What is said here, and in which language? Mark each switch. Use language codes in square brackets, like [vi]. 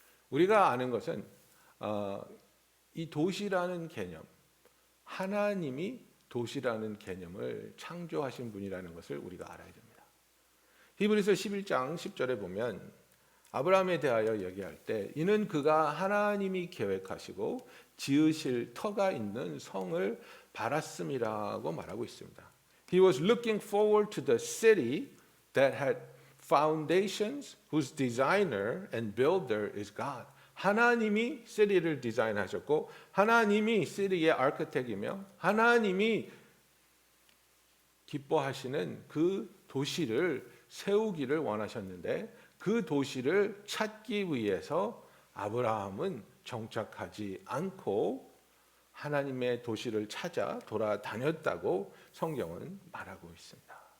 [ko] 우리가 아는 것은 이 도시라는 개념, 하나님이 도시라는 개념을 창조하신 분이라는 것을 우리가 알아야 됩니다. 히브리서 11장 10절에 보면 아브라함에 대하여 얘기할 때 이는 그가 하나님이 계획하시고 지으실 터가 있는 성을 바랐음이라고 말하고 있습니다. [en] He was looking forward to the city that had foundations, whose designer and builder is God. [ko] 하나님이 시리를 디자인하셨고 하나님이 시리의 아키텍트이며 하나님이 기뻐하시는 그 도시를 세우기를 원하셨는데 그 도시를 찾기 위해서 아브라함은 정착하지 않고 하나님의 도시를 찾아 돌아다녔다고 성경은 말하고 있습니다.